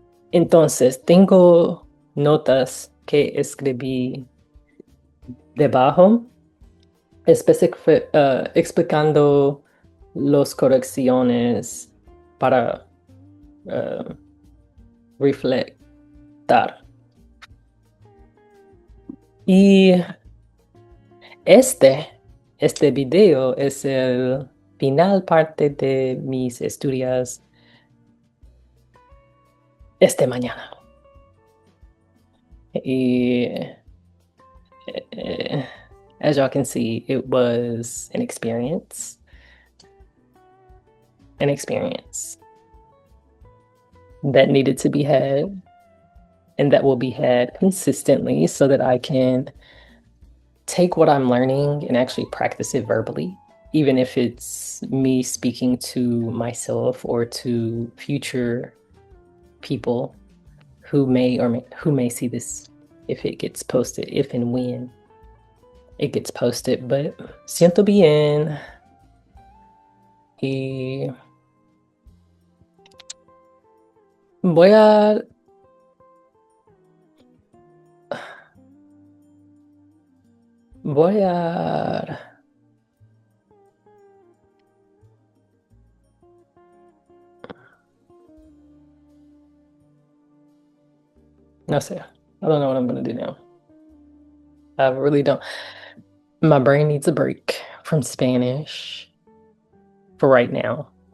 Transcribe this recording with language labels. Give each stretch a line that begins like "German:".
Spanish: Entonces, tengo notas que escribí debajo, explicando las correcciones para reflectar. Y este video es el final parte de mis estudios esta mañana.
English: Y as y'all can see, it was an experience that needed to be had and that will be had consistently so that I can take what I'm learning and actually practice it verbally, even if it's me speaking to myself or to future people who may see this if it gets posted, if and when it gets posted. But
Spanish: siento bien y voy a no sé.
English: I don't know what I'm gonna do now. I really don't. My brain needs a break from Spanish for right now.